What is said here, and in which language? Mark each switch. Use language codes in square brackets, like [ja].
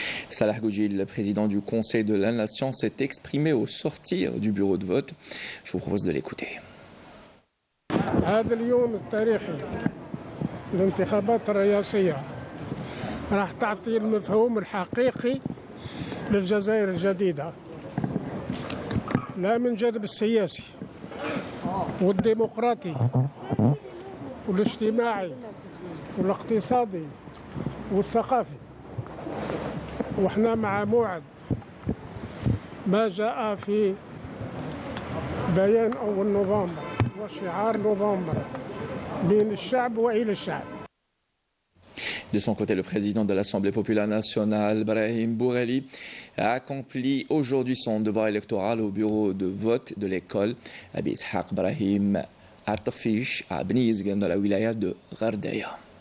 [fr] Salah Goudji, le président du Conseil de la Nation, s'est exprimé au sortir du bureau de vote. Je vous propose de l'écouter. [ar] هذا اليوم التاريخي الانتخابات الرئاسية راح تعطي المفهوم الحقيقي للجزائر الجديدة، لا من جانب السياسي والديمقراطي والاجتماعي والاقتصادي والثقافي. واحنا مع موعد ما جاء في بيان أول نوفمبر وشعار نوفمبر بين الشعب وإلى الشعب. [fr] De son côté, le président de l'Assemblée populaire nationale, Brahim Bourali, a accompli aujourd'hui son devoir électoral au bureau de vote de l'école Abi Ishaq Brahim Atafish à Bni Yizgan dans la wilaya de Ghardaïa.